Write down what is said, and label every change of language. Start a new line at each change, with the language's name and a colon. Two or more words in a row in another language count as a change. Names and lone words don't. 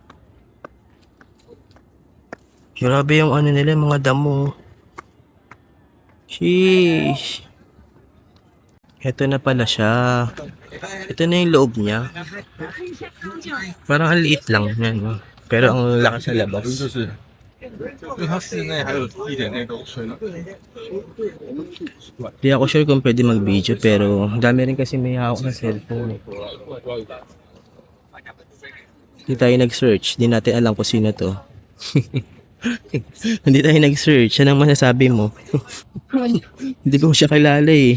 Filipino: Grabe yung ano nila, mga damo. Sheesh. Ito na pala siya. Ito na yung loob niya. Parang ang liit lang. Yan, no? Pero ang laki sa labas.
Chinese: 因为它室内还有一点那种水冷。
Filipino: Di ako sure kung pwede mag-video pero dami rin kasi may hawak na cellphone. Hindi tayo nag-search. Di natin alam kung sino to. Hindi tayo nag-search. Yan ang masasabi mo. Hindi ko siya kilala eh.